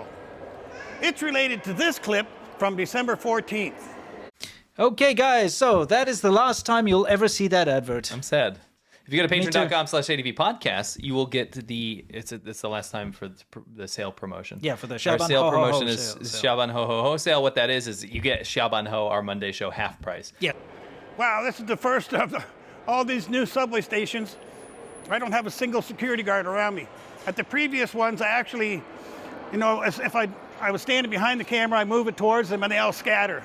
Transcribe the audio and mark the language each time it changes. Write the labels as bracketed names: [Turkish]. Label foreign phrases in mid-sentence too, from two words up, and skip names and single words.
[English] It's related to this clip from December 14th. Okay, guys, so that is the last time you'll ever see that advert. I'm sad. If you go to patreon.com/ADV podcast, you will get it's the last time for the sale promotion. Yeah, for the Our Xiaoban sale Ho Ho promotion Ho is sale. Xiaoban Ho Ho Ho sale. What that is you get Xiaoban Ho, our Monday show, half price. Yeah. Wow, this is the first of all these new subway stations. I don't have a single security guard around me. At the previous ones, I actually, if I was standing behind the camera, I move it towards them and they all scatter.